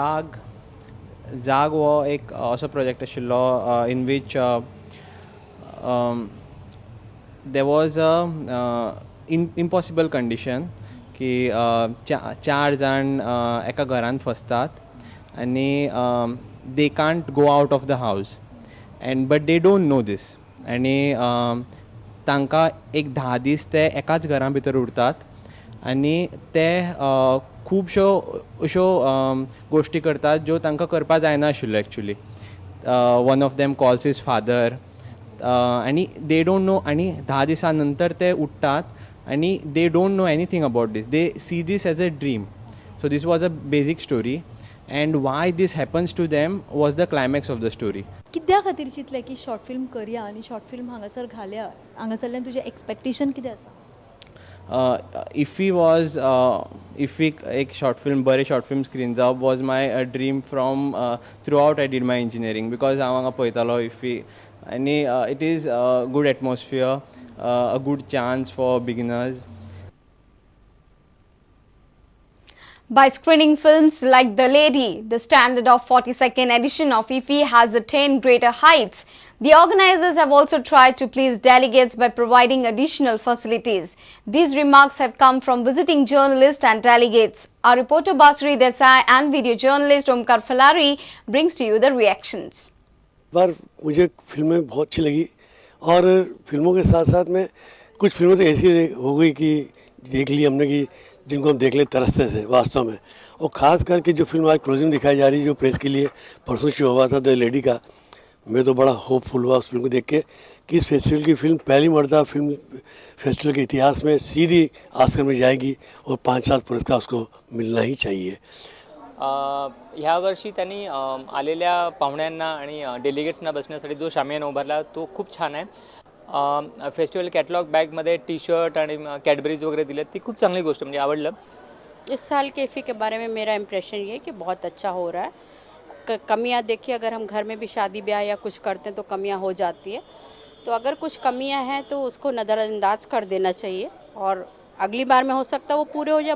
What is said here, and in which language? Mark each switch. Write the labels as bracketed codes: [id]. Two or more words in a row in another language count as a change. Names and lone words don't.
[kok] जाग हो एक असो प्रोजेक्ट आशिल्लो [en] in which there was a impossible condition [kok] की 4 जाण एका घरान फसतात आनी [en] they can't go out of the house but they don't know this [kok] आनी तांकां एक 10 दीस ते एकाच घरां भितर उरतात आनी ते खुबश्यो अश्यो गोश्टी करतात ज्यो तांकां करपा जायना आशिल्ल्यो एक्चुली. [en] one of them calls is father आणि they don't know, [mr] आणि 10 दिवसानंतर ते उठतात आणि [en] they don't know anything about this, they see this as a dream. So this was a basic story, and why this happens to them was the climax of the story. [kok] कित्या खातीर चिंतलें की शॉर्ट फिल्म करया आनी शॉर्ट फिल्म हांगासर घालया? हांगासरल्यान तुजें एक्सपेक्टेशन कितें आसा? [en] IffI was IffI [kok] एक शॉर्ट फिल्म, बरें शॉर्ट फिल्म स्क्रीन जावप [en] was my dream from throughout I did my engineering, बिकॉज [kok] हांव हांगा पळयतालो IffI, आनी [en] it is good atmosphere, a good chance for beginners. By screening films like The Lady, the standard of 42nd edition of IffI has attained greater heights. The organizers have also tried to please delegates by providing additional facilities. These remarks have come from visiting journalists and delegates. Our reporter Basri Desai and video journalist Omkar Falari brings to you the reactions. [hi] बार मुझे फिल्में बहुत अच्छी लगी, और फिल्मों के साथ साथ में कुछ फिल्में तो ऐसी हो गई कि देख ली हमने कि जिनको हम देखने तरसते थे वास्तव में. और ख़ास करके जो फिल्म आज क्लोजिंग दिखाई जा रही है, जो प्रेस के लिए परसों शो हुआ था द लेडी का, मैं तो बड़ा होपफुल हुआ उस फिल्म को देख के कि इस फेस्टिवल की फिल्म पहली मर्तबा फिल्म फेस्टिवल के इतिहास में सीधी ऑस्कर में जाएगी, और 5-7 पुरस्कार उसको मिलना ही चाहिए. [mr] ह्या वर्षी त्यांनी आलेल्या पाहुण्यांना आणि डेलिगेट्सना बसण्यासाठी जो शामियाना उभारला तो खूप छान आहे. फेस्टिवल कॅटलॉग बॅगमध्ये टी शर्ट आणि कॅडबरीज वगैरे दिले, ती खूप चांगली गोष्ट, म्हणजे आवडलं. [hi] इस साल के IffI के बारे में मेरा इम्प्रेशन ये है कि बहुत अच्छा हो रहा है. कमियां देखिए, अगर हम घर में भी शादी ब्याह या कुछ करते हैं तो कमियां हो जाती है, तो अगर कुछ कमियां हैं तो उसको नज़रअंदाज कर देना चाहिए, और अगली बार में हो सकता है वो पूरे हो जाए.